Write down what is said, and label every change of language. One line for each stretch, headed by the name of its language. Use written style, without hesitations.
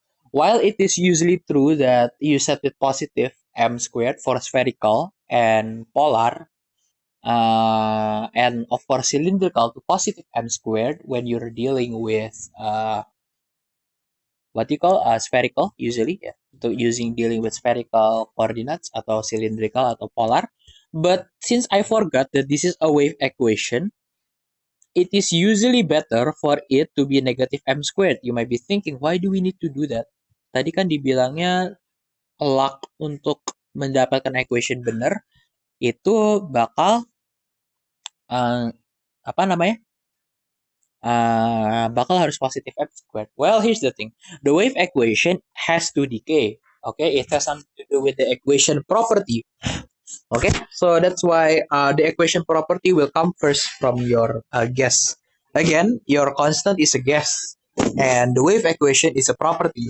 English: While it is usually true that you set it positive m squared for spherical and polar, and for cylindrical to positive m squared when you're dealing with what you call spherical usually,
Indonesian: ya, untuk
English: dealing with spherical coordinates atau cylindrical atau polar. But since I forgot that this is a wave equation, it is usually better for it to be negative m squared. You might be thinking, why do we need to do that?
Indonesian: Tadi kan dibilangnya luck untuk mendapatkan equation benar itu bakal apa namanya? Bakal harus
English: positive m squared. Well, here's the thing. The wave equation has to decay. Okay, it has something to do with the equation property. Okay, so that's why the equation property will come first from your guess. Again, your constant is a guess, and the wave equation is a property.